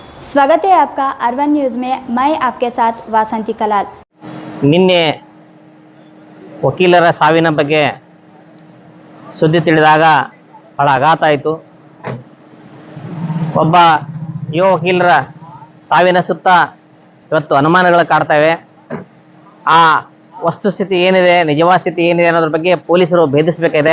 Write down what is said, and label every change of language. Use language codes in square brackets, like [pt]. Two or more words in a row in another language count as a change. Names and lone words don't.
[hi] स्वागत है आपका अर्बन न्यूज़ में। मैं आपके साथ वासंती कलाल। [kn] ನಿನ್ನೆ ವಕೀಲರ ಸಾವಿನ ಬಗ್ಗೆ ಸುದ್ದಿ ತಿಳಿದಾಗ ಬಹಳ ಆಘಾತ ಆಯಿತು. ಒಬ್ಬ ಯುವ ವಕೀಲರ ಸಾವಿನ ಸುತ್ತ ಇವತ್ತು ಅನುಮಾನಗಳು ಕಾಡ್ತವೆ. ಆ ವಸ್ತುಸ್ಥಿತಿ ಏನಿದೆ, ನಿಜವಾದ ಸ್ಥಿತಿ ಏನಿದೆ ಅನ್ನೋದ್ರ ಬಗ್ಗೆ ಪೊಲೀಸರು ಭೇದಿಸಬೇಕಿದೆ.